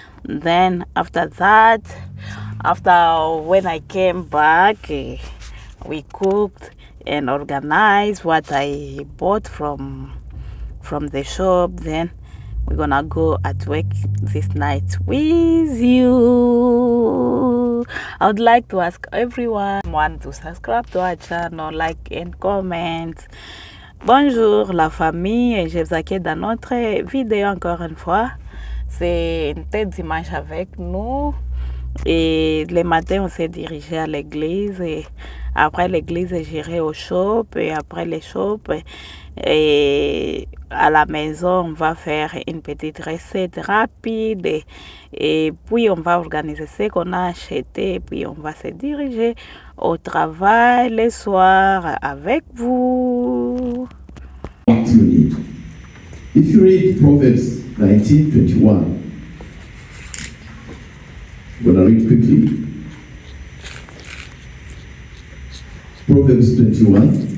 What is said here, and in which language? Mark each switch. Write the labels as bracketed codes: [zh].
[en] Then after that, after when I came back, we cooked and organized what I bought from the shop. Then we're gonna go at work this night with you. I would like to ask everyone to subscribe to our channel, like and comment. [fr] Bonjour la famille, je vous accueille dans notre vidéo encore une fois. C'est une tête dimanche avec nous. Et le matin, on s'est dirigé à l'église. Et après l'église, j'irai au shop. Et après les shops, et à la maison, on va faire une petite recette rapide. Et puis, on va organiser ce qu'on a acheté. Et puis, on va se diriger au travail le soir avec vous. [en] What you need. If you read Proverbs 19:21, I'm going to read quickly. Proverbs 21.